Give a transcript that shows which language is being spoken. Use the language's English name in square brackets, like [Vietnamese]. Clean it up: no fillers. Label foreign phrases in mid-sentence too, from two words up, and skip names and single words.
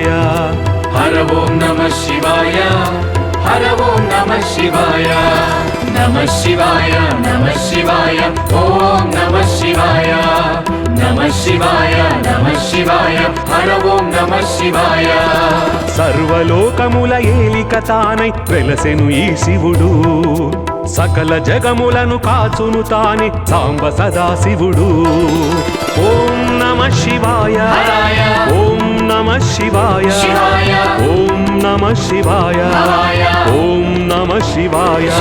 [Sanskrit] हर ओम नमः शिवाय हर ओम नमः शिवाय नमः शिवाय नमः शिवाय ओम नमः शिवाय नमः शिवाय नमः शिवाय हर ओम नमः शिवाय [Telugu] సర్వలోకముల ఏలిక తానై వెలసెను ఈ శివుడు సకల జగములను కాచును తానే సాంబ సదాశివుడు [Sanskrit] ఓం నమః శివాయ ఓం నమః శివాయ ఓం నమః శివాయ ఓం నమః శివాయ